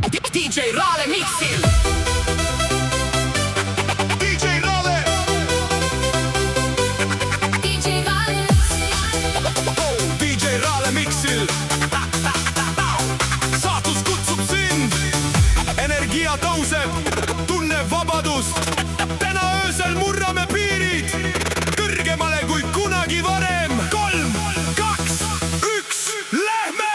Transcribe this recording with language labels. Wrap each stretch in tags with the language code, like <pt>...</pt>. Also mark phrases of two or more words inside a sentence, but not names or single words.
<et>DJ Rale Mixil. DJ Rale. DJ Rale. DJ Rale Mixil. Saatus kutsub sind. Energia tõuseb, tunne vabadust. Täna öösel murrame piirid kõrgemale kui kunagi varem. 3, 2, 1, lähme!</et>